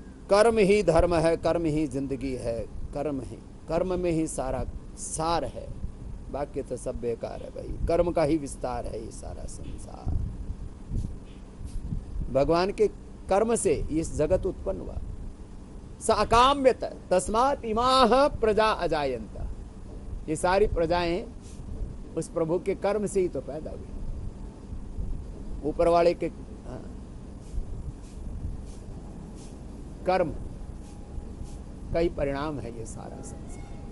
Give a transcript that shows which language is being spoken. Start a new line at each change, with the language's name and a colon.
Hindi: कर्म ही धर्म है, कर्म ही जिंदगी है, कर्म में ही सारा सार है, बाकी तो सब बेकार है भाई। कर्म का ही विस्तार है ये सारा संसार। भगवान के कर्म से इस जगत उत्पन्न हुआ।
Sanskrit: साकाम्यत तस्मात् इमाः प्रजा अजायन्त।
Hindi: ये सारी प्रजाएं उस प्रभु के कर्म से ही तो पैदा हुई। ऊपर वाले के कर्म का ही परिणाम है ये सारा संसार।